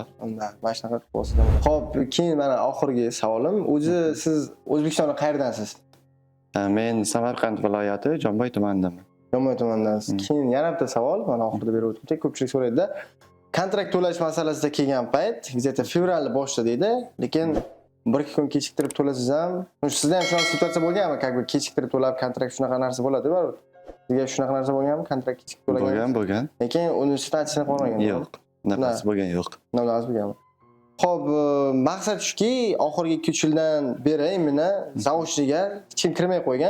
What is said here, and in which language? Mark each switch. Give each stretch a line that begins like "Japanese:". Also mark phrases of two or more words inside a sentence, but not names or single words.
Uzbek: Unda mana shunaqa qilib bo'lsa. Xo'p, keyin mana oxirgi savolim, o'zi siz O'zbekistonning qayerdansiz? Men Samarqand viloyati Jomboy tumanidaman. Jomboy tumandansiz. Keyin yana bitta savol, mana oxirida berib o'tdik, ko'pchilik so'raydi-da. Kontrakt to'lash masalasida kelgan payt, где-то fevralni boshida deydi, lekin 1-2 kun kechiktirib to'lasangiz ham, sizda ham shunaqa situatsiya bo'lganmi?
Russian: Как бы
Uzbek: kechiktirib to'lab kontrakt shunaqa narsa bo'ladi, baribir. Sizga shunaqa narsa bo'lganmi? Kontrakt kechiktirib to'lagan? Bo'lgan. Lekin universitet achishni qolmagan. Yo'q. Bunaqasi bo'lgan yo'q. Bunaqasi bo'lganmi? Xo'p, maqsad shuki, oxirgi 2 yildan beri meni zaochniga hech kim kirmay qo'ygan.